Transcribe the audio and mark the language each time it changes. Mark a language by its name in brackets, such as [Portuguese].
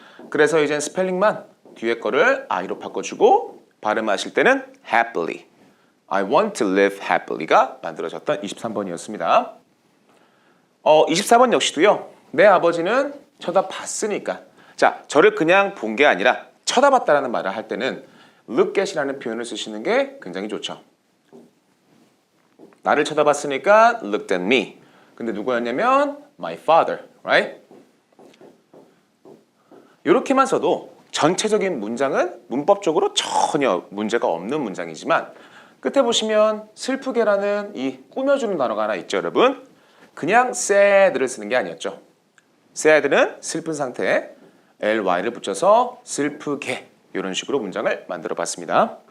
[Korean] 그래서 이제 스펠링만 뒤에 거를 I로 바꿔주고 발음하실 때는 happily [English] I want to live happily, [Korean] 가 만들어졌던 23번이었습니다. 24번 역시도요. 내 아버지는 쳐다봤으니까. 자, 저를 그냥 본 게 아니라 쳐다봤다라는 말을 할 때는 look at이라는 표현을 쓰시는 게 굉장히 좋죠. 나를 쳐다봤으니까 [English] looked at me. [Korean] 근데 누구였냐면 [English] my father, right? [Korean] 이렇게만 써도 전체적인 문장은 문법적으로 전혀 문제가 없는 문장이지만 끝에 보시면 슬프게라는 이 꾸며주는 단어가 하나 있죠, 여러분. 그냥 sad를 쓰는 게 아니었죠. sad는 슬픈 상태에 ly를 붙여서 슬프게 이런 식으로 문장을 만들어 봤습니다.